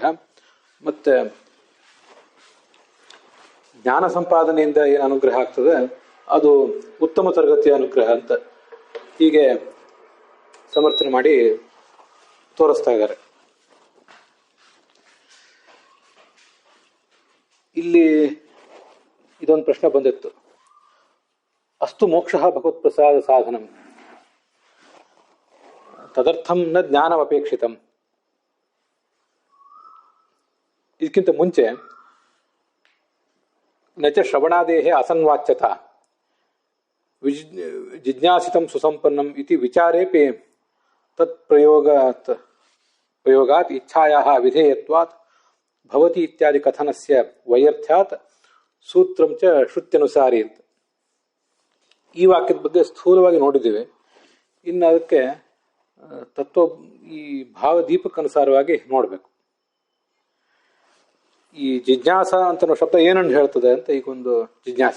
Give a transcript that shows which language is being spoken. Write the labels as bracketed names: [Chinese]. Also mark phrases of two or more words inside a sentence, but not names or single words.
[Kannada] ಮತ್ತೆ ಜ್ಞಾನ ಸಂಪಾದನೆಯಿಂದ ಏನು ಅನುಗ್ರಹ ಆಗ್ತದೆ ಅದು ಉತ್ತಮ ತರಗತಿಯ ಅನುಗ್ರಹ ಅಂತ ಹೀಗೆ ಸಮರ್ಥನೆ ಮಾಡಿ ತೋರಿಸ್ತಾ ಇದ್ದಾರೆ. ಇಲ್ಲಿ ಇದೊಂದು ಪ್ರಶ್ನೆ ಬಂದಿತ್ತು. [Sanskrit] ಅಸ್ತು ಮೋಕ್ಷ ಭಗವತ್ ಪ್ರಸಾದ ಸಾಧನಂ ತದರ್ಥಂ ನ ಜ್ಞಾನಮಪೇಕ್ಷಿತಂ. [Kannada] ಇದಕ್ಕಿಂತ ಮುಂಚೆ [Sanskrit] ನಚ ಶ್ರವಣಾದೇಹೇ ಅಸನ್ವಾಚ್ಯತಾ ಜಿಜ್ಞಾಸಿತಂ ಸುಸಂಪನ್ನಂ ಇತಿ ವಿಚಾರೇಪಿ ತತ್ ಪ್ರಯೋಗಾತ್ ಇಚ್ಛಾಯಾಃ ವಿಧೇಯತ್ವಾತ್ ಭವತಿ ಇತ್ಯಾದಿ ಕಥನಸ್ಯ ವೈಯರ್ಥ್ಯಾತ್ ಸೂತ್ರಂ ಚ ಶ್ರುತ್ಯನುಸಾರಿ ಅಂತ. [Kannada] ಈ ವಾಕ್ಯದ ಬಗ್ಗೆ ಸ್ಥೂಲವಾಗಿ ನೋಡಿದ್ದೇವೆ. ಇನ್ನು ಅದಕ್ಕೆ ಈ ಭಾವದೀಪಕ್ಕನುಸಾರವಾಗಿ ನೋಡಬೇಕು. ಈ ಜಿಜ್ಞಾಸ ಅಂತ ಶಬ್ದ ಏನನ್ನು ಹೇಳ್ತದೆ ಅಂತ ಈಗೊಂದು ಜಿಜ್ಞಾಸೆ.